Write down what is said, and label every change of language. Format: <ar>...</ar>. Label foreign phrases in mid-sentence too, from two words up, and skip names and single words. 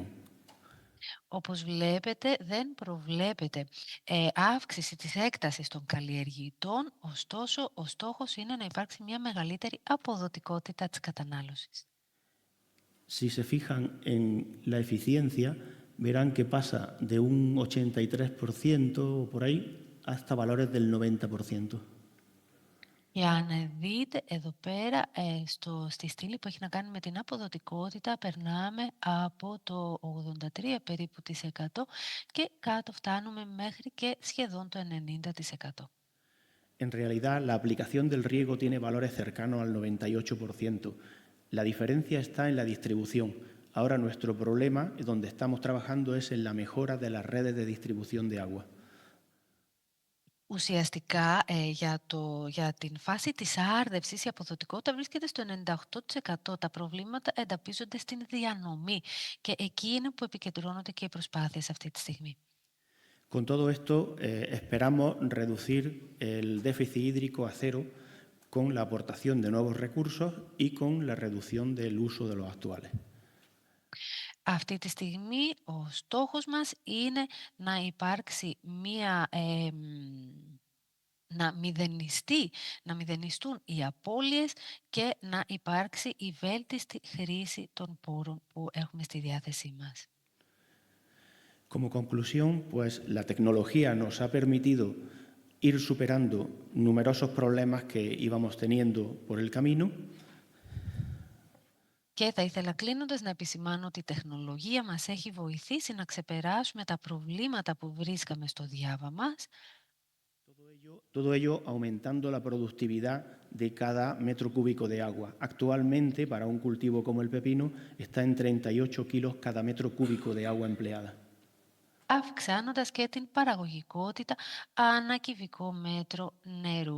<el>Όπως βλέπετε, δεν προβλέπεται αύξηση της έκτασης των καλλιεργητών, ωστόσο ο στόχος είναι να υπάρξει μια μεγαλύτερη αποδοτικότητα της κατανάλωσης.</el> <es>Si se fijan en la eficiencia, verán que pasa de un 83% o por ahí hasta valores del 90%.</es> <el>Και αν δείτε εδώ πέρα, στη στήλη που έχει να κάνει με την αποδοτικότητα, περνάμε από το 83 περίπου της 100 και κάτω φτάνουμε μέχρι και σχεδόν το 90%.</el> <es>En realidad, la aplicación del riego tiene valores cercanos al 98%. La diferencia está en la distribución. Ahora nuestro problema, donde estamos trabajando, es en la mejora de las redes de distribución de agua.</es> <el>Ουσιαστικά, για την φάση της άρδευσης η αποδοτικότητα βρίσκεται στο 98%. Τα προβλήματα εντοπίζονται στην διανομή και εκεί είναι που επικεντρώνονται και οι προσπάθειες αυτή τη στιγμή.</el> <es>Con todo esto, esperamos reducir el déficit hídrico a cero con la aportación de nuevos recursos y con la reducción del uso de los actuales.</es> <el>Αυτή τη στιγμή ο στόχος μας είναι να υπάρξει να μηδενιστούν οι απώλειες και να υπάρξει η βέλτιστη χρήση των πόρων που έχουμε στη διάθεσή μας.</el> <es>Como conclusión, pues la tecnología nos ha permitido ir superando numerosos problemas que íbamos teniendo por el camino.</es> <el>Και θα ήθελα κλείνοντας να επισημάνω ότι η τεχνολογία μας έχει βοηθήσει να ξεπεράσουμε τα προβλήματα που βρίσκαμε στο διάβα μας.</el> <es>Todo ello aumentando la productividad de cada metro cúbico de agua. Actualmente, para un cultivo como el pepino, está en 38 kilos cada metro cúbico de agua empleada.</es> <el>Αυξάνοντας και την παραγωγικότητα ανά κυβικό μέτρο νερού.</el>